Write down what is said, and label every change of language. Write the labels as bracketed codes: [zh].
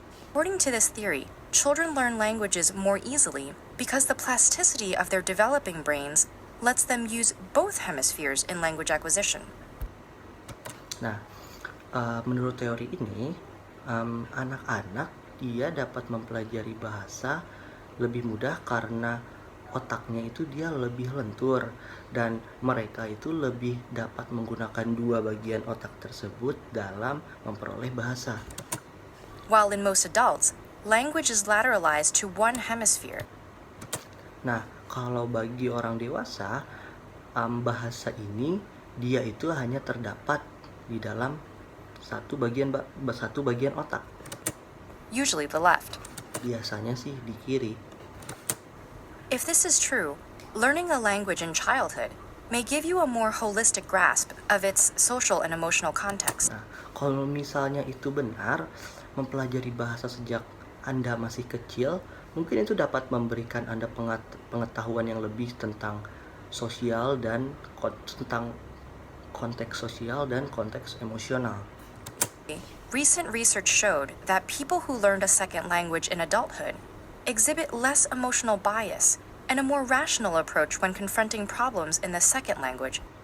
[en] According to this theory, children learn languages more easily because the plasticity of their developing brains lets them use both hemispheres in language acquisition. [id] Nah, menurut teori ini, anak-anak dia dapat mempelajari bahasa lebih mudah karena otaknya itu dia lebih lentur dan mereka itu lebih dapat menggunakan dua bagian otak tersebut dalam memperoleh bahasa. [en] While in most adults, language is lateralized to one hemisphere. [id] Nah, kalau bagi orang dewasa, bahasa ini dia itu hanya terdapat di dalam satu bagian otak. [en] Usually the left. [id] Biasanya sih di kiri. [en] If this is true, learning a language in childhood may give you a more holistic grasp of its social and emotional context. [id] Nah, kalau misalnya itu benar, mempelajari bahasa sejak Anda masih kecil Mungkin itu dapat memberikan Anda pengetahuan yang lebih tentang sosial dan tentang konteks sosial dan konteks emosional. [en] Recent research showed that people who learned a second language in adulthood exhibit less emotional bias and a more rational approach when confronting problems in the second language.